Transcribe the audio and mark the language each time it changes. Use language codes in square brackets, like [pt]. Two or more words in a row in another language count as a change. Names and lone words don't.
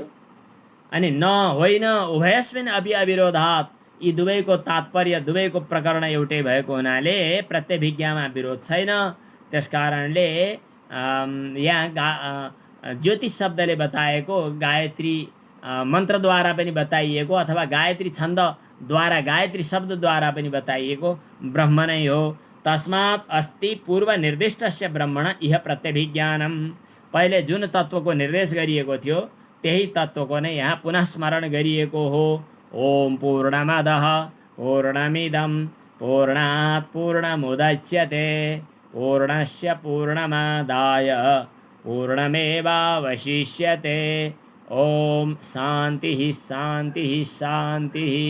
[ne] अनि न होइन [sa] उभयस्मिन् अपि अविरोधात्, [ne] यी दुवैको तात्पर्य, दुवैको प्रकरण एउटै भएको हुनाले प्रत्यभिज्ञामा विरोध छैन। त्यसकारणले यहाँ ज्योतिष शब्दले बताएको गायत्री मन्त्रद्वारा पनि बताइएको अथवा गायत्री छन्दद्वारा, गायत्री शब्दद्वारा पनि बताइएको ब्रह्म नै हो। [sa] तस्मात् अस्ति पूर्व निर्दिष्टस्य ब्रह्मण इह प्रत्यभिज्ञानम, [ne] पहिले जुन तत्त्वको निर्देश गरिएको थियो त्यही तत्त्वको नै यहाँ पुनः स्मरण गरिएको हो। [sa] ओम पूर्णमदः पूर्णमिदं पूर्णात् पूर्णमुदच्यते पूर्णस्य पूर्णमादाय पूर्णमेवावशिष्यते। ओम शान्तिः शान्तिः शान्तिः।